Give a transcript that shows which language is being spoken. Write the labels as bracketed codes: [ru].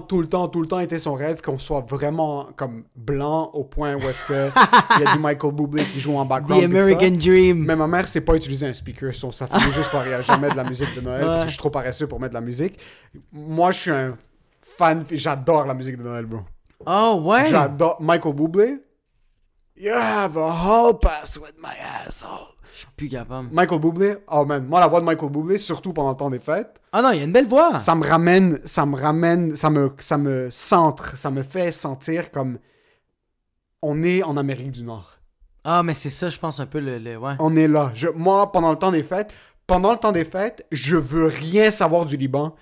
[fr] tout le temps été son rêve qu'on soit vraiment comme blanc au point où est-ce que il y a du Michael Bublé qui joue en background. [en] The [fr] puis tout ça. [en] American Dream. [fr] Mais ma mère sait pas utiliser un speaker, ça fait juste pas rien. Jamais de la musique de Noël parce que je suis trop paresseux pour mettre de la musique. Moi, je suis un fan, j'adore la musique de Noël, bro. Oh, ouais. J'adore Michael Bublé. [en] You have a hall pass with my asshole. [fr] Je suis plus capable. Michael Bublé, oh man, moi la voix de Michael Bublé, surtout pendant le temps des fêtes, Ah non, il y a une belle voix. ça me centre, ça me fait sentir comme on est en Amérique du Nord. Ah, mais c'est ça, je pense, un peu ouais. On est là. Moi, pendant le temps des fêtes, je veux rien savoir du Liban.